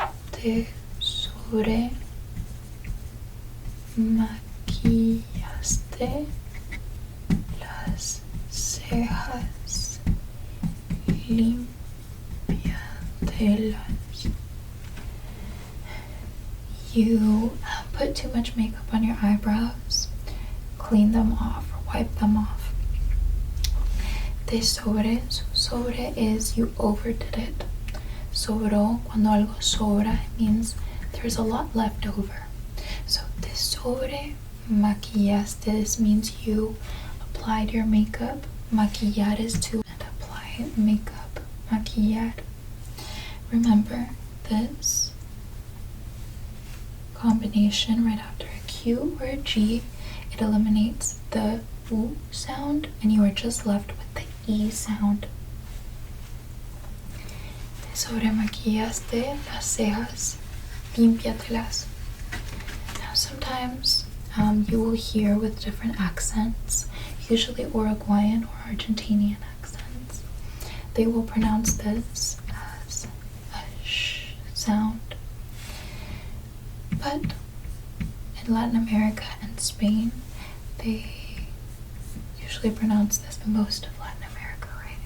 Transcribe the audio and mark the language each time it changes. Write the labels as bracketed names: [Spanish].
[Spanish] Te sobre maquillaste las cejas, limpiatelas. [English] You put too much makeup on your eyebrows. Clean them off or wipe them off. [Spanish] Te sobre. [English] Sobre is you overdid it. [Spanish] Sobró, cuando algo sobra, [English] it means there's a lot left over. So [Spanish] te sobre maquillaste, [English] this means you applied your makeup. Maquillar is to apply makeup. Maquillar. Remember this combination right after a Q or a G, it eliminates the U sound and you are just left with the E sound. [Spanish] Te sobre maquillaste las cejas, limpiatelas. [English] Now sometimes you will hear with different accents, usually Uruguayan or Argentinian accents. They will pronounce this as a sh sound. But in Latin America and Spain, they usually pronounce this, most of Latin America, right?